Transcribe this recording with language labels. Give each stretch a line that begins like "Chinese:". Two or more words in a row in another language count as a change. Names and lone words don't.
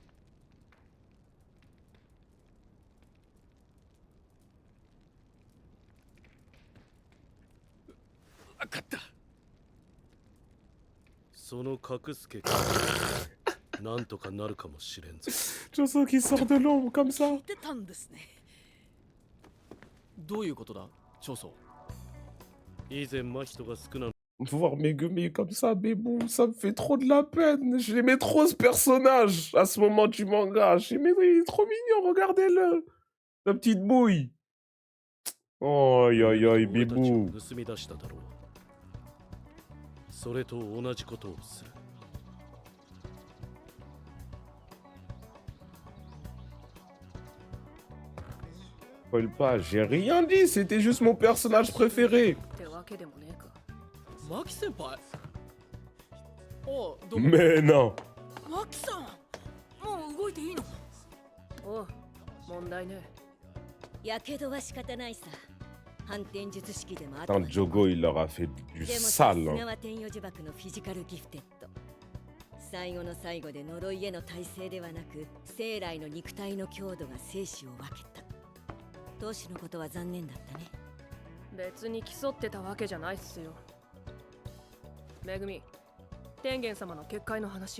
Japanese: 分かった。その隠す結果なんとかなるかもしれんぞ。
French: Joso qui sort de l'ombre comme ça.
Japanese: 聞いてたんですね。どういうことだ長宗。以前真人が少な
French: Voir Megumi comme ça, mais bon, ça me fait trop de la peine. Je l'aimais trop ce personnage à ce moment du manga. J'aimais, il est trop mignon, regardez-le. La petite bouille. Oh, aïe, aïe, aïe, bibou.
Japanese: 盗み出しただろう。それと同じことをする。
French: Spoil pas, j'ai rien dit, c'était juste mon personnage préféré.
Japanese: ってわけでもねえか。マキ先輩。おう、どうも。
French: Mais non.
Japanese: マキさん、もう動いていいの？おう、問題ね。やけどは仕方ないさ。反転術式でもあった。
French: Putain, Jogo, il leur a fait du sale.
Japanese: でも
French: Hein.
Japanese: は天与呪縛のフィジカルギフテッド。最後の最後で呪いへの耐性ではなく、生来の肉体の強度が生死を分けた。当主のことは残念だったね。別に競ってたわけじゃないっすよ。めぐみ、天元様の結界の話は？